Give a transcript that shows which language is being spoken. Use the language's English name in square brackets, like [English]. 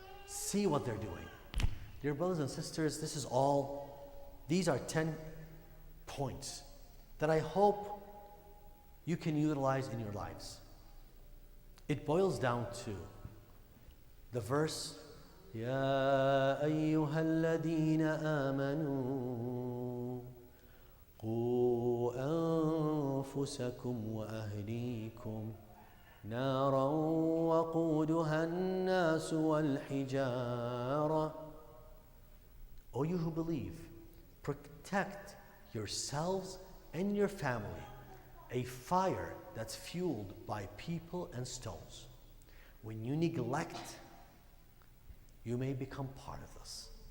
[English] See what they're doing. Dear brothers and sisters, these are 10 points that I hope you can utilize in your lives. It boils down to the verse, [Arabic] يا أيها الذين آمنوا قوا أنفسكم وأهليكم نارا وقودها الناس والحجارة. [English] O you who believe, protect yourselves and your family, a fire that's fueled by people and stones. When you neglect, you may become part of this.